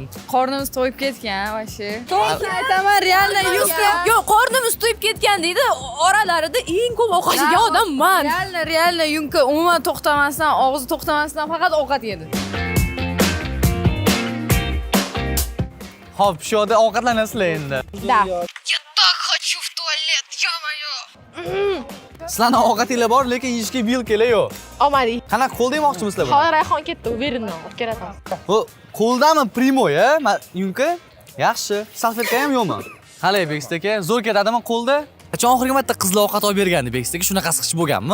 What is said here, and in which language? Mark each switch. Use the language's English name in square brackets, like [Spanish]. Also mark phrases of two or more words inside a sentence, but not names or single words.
[Uzbek] Qornimiz to'yib ketgan, voshi. To'g'risini aytaman, realno yo'q, qornimiz to'yib ketgan deydi. Oralarida eng ko'p ovqat yegan odam men. Realno yunka umuman to'xtamasdan, og'zi to'xtamasdan faqat ovqat yedi. Hop, shu yerda ovqatlanasizlar endi. Da. [Russian] Я так хочу в туалет, ё-моё! [Uzbek] Sizlarning ovqatinglar bor, lekin yeyishga vilkalar yo'q. Olmadik. Qanaqa qo'lda yemoqchimisizlar buni? Hozir Rayhon ketdi, u berinni olib keladi. Bu qo'ldami primoy, yunka? Yaxshi. Salfetka ham yo'qmi? Qalay Beksit aka, zo'r ketadimi qo'lda? Qachon oxirgi marta qizlar ovqat olib bergandi Beksit aka? Shunaqasi qilib bo'lganmi?